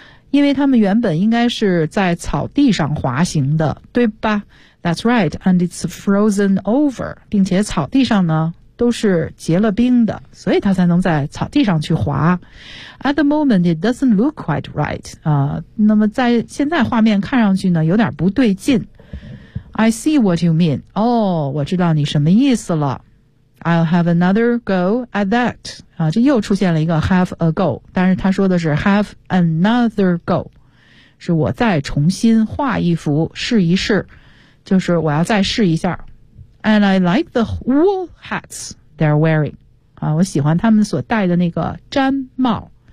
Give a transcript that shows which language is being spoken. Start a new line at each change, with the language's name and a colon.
Chinese: 因为他们原本应该是在草地上滑行的，对吧？
English: That's right, and it's frozen over.
Chinese: 并且草地上呢，都是结了冰的，所以他才能在草地上去滑。
English: At the moment, it doesn't look quite right.
Chinese: 那么在现在画面看上去呢，有点不对劲。
English: I see what you mean.
Chinese: 哦，我知道你什么意思了。
English: I'll have another go at that.
Chinese: 啊，这又出现了一个 have a go， 但是他说的是 have another go， 是我再重新画一幅试一试，就是我要再试一下。
English: And I like the wool hats they're wearing.
Chinese: 啊，我喜欢他们所戴的那个毡帽。